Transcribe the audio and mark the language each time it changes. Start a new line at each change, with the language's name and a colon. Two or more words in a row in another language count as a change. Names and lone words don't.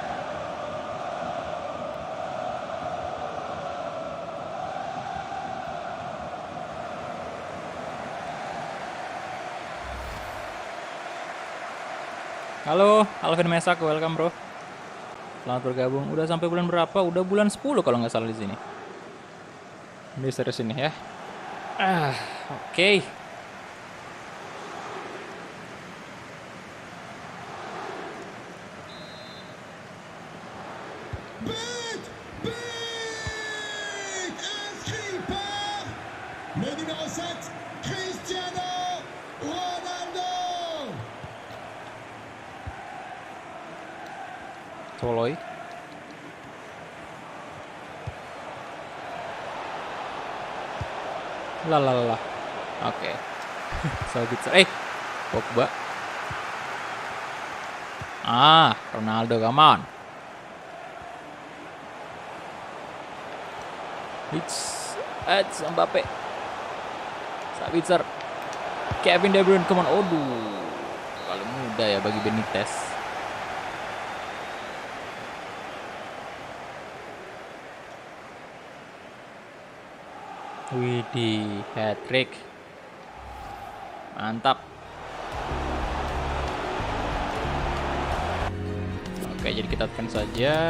Indonesian: Halo, Alvin Mesak,
English: welcome bro.
Indonesian: Selamat bergabung. Udah sampai bulan berapa? Udah bulan 10 kalau nggak salah di sini. Ini serius ini ya. Oke.
French: But, inscrit par le numéro 7, Cristiano Ronaldo. Soloy.
Indonesian: Lah. Oke. Sabitzer. Pogba. Ronaldo,
English: come on. It's Mbappe.
Indonesian: Sabitzer. Kevin De Bruyne,
English: come on.
Indonesian: Aduh. Kalau mudah ya bagi Benitez. Widih, hat-trick. Mantap. Oke, jadi kita tekan saja.